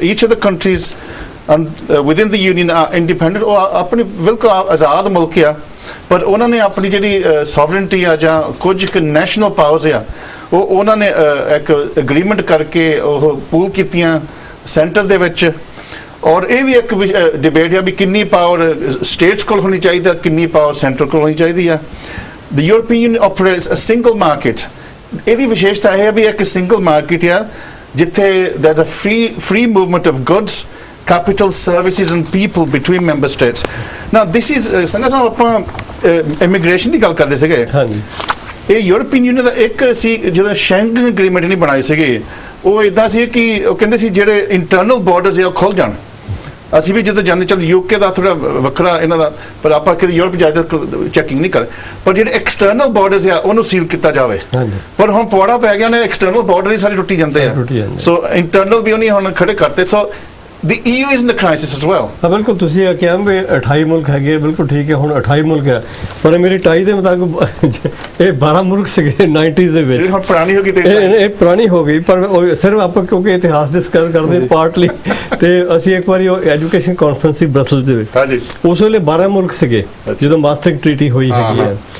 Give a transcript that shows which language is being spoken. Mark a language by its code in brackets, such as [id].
[en] each of the countries within the union are independent, [pa] ਉਹ ਆਪਣੀ ਬਿਲਕੁਲ ਆਜ਼ਾਦ ਮੁਲਕ ਆ, ਪਰ ਉਹਨਾਂ ਨੇ ਆਪਣੀ ਜਿਹੜੀ ਸੋਵਰਨਟੀ ਆ ਜਾਂ ਕੁਝ ਕੁ ਨੈਸ਼ਨਲ ਪਾਵਰਸ ਆ, ਉਹ ਉਹਨਾਂ ਨੇ ਇੱਕ ਐਗਰੀਮੈਂਟ ਕਰਕੇ ਉਹ ਪੂਲ ਕੀਤੀਆਂ ਸੈਂਟਰ ਦੇ ਵਿੱਚ। ਔਰ ਇਹ ਵੀ ਇੱਕ ਡਿਬੇਟ ਆ ਵੀ ਕਿੰਨੀ ਪਾਵਰ ਸਟੇਟਸ ਕੋਲ ਹੋਣੀ ਚਾਹੀਦੀ, ਕਿੰਨੀ ਪਾਵਰ ਸੈਂਟਰ ਕੋਲ ਹੋਣੀ ਚਾਹੀਦੀ ਆ। [en] The European union operates a single market. [pa] ਇਹਦੀ ਵਿਸ਼ੇਸ਼ਤਾ ਇਹ ਹੈ ਵੀ ਇੱਕ ਸਿੰਗਲ ਮਾਰਕੀਟ ਆ ਜਿੱਥੇ [en] there's a free movement of goods, capital, services and people between member states. Now this is [pa] ਸੰਗਾ ਸਾਹਿਬ ਆਪਾਂ ਇਮੀਗ੍ਰੇਸ਼ਨ ਦੀ ਗੱਲ ਕਰਦੇ ਸੀਗੇ। ਹਾਂਜੀ, ਇਹ ਯੂਰੋਪੀਅਨ ਯੂਨੀਅਨ ਦਾ ਇੱਕ ਸੀ ਜਦੋਂ ਸ਼ੈਂਗਨ ਐਗਰੀਮੈਂਟ ਨਹੀਂ ਬਣਾਏ ਸੀਗੇ, ਉਹ ਇਦਾਂ ਸੀ ਕਿ ਉਹ ਕਹਿੰਦੇ ਸੀ ਜਿਹੜੇ ਇੰਟਰਨਲ ਬਾਰਡਰਸ ਆ ਉਹ ਖੁੱਲ ਜਾਣ। ਅਸੀਂ ਵੀ ਜਦੋਂ ਜਾਂਦੇ ਚੱਲ UK ਦਾ ਥੋੜਾ ਵੱਖਰਾ ਇਹਨਾਂ ਦਾ, ਪਰ ਆਪਾਂ ਕਿਤੇ ਯੂਰਪ ਜਾਇਦਾ ਚੈਕਿੰਗ ਨਹੀਂ ਕਰ, ਪਰ ਜਿਹੜੇ ਐਕਸਟਰਨਲ ਬਾਰਡਰਸ ਆ ਉਹਨੂੰ ਸੀਲ ਕੀਤਾ ਜਾਵੇ। ਪਰ ਹੁਣ ਪਵਾੜਾ ਪੈ ਗਿਆ ਨੇ, ਐਕਸਟਰਨਲ ਬਾਰਡਰ ਹੀ ਸਾਰੇ ਟੁੱਟੀ ਜਾਂਦੇ ਆ, ਸੋ ਇੰਟਰਨਲ ਵੀ ਉਹਨੇ ਹੁਣ ਖੜੇ ਕਰਤੇ। [en] So the EU is in the crisis as well. [pa] ਹਾਂ ਬਿਲਕੁਲ, ਤੁਸੀਂ ਇਹ ਕਿਹਾ ਵੀ 28 ਮੁਲਕ ਹੈਗੇ, ਬਿਲਕੁਲ ਠੀਕ ਹੈ, ਹੁਣ 28 ਮੁਲਕ ਹੈ, ਪਰ ਮੇਰੀ ਟਾਈ ਦੇ ਮੁਤਾਬਕ ਇਹ 12 ਮੁਲਕ ਸੀਗੇ 90s ਦੇ ਵਿੱਚ। ਹੁਣ ਪੁਰਾਣੀ ਹੋ ਗਈ ਤੇ ਇਹ ਪੁਰਾਣੀ ਹੋ ਗਈ, ਪਰ ਸਿਰਫ ਆਪਾਂ ਕਿਉਂਕਿ ਇਤਿਹਾਸ ਡਿਸਕਸ ਕਰਦੇ ਪਾਰਟਲੀ, ਤੇ ਅਸੀਂ ਇੱਕ ਵਾਰੀ ਉਹ ਐਜੂਕੇਸ਼ਨ ਕਾਨਫਰੰਸ ਸੀ ਬ੍ਰਸਲਸ ਦੇ ਵਿੱਚ, ਹਾਂਜੀ, ਉਸ ਵੇਲੇ 12 ਮੁਲਕ ਸੀਗੇ ਜਦੋਂ ਮਾਸਟਰ ਟ੍ਰੀਟੀ ਹੋਈ ਹੈਗੀ ਹੈ।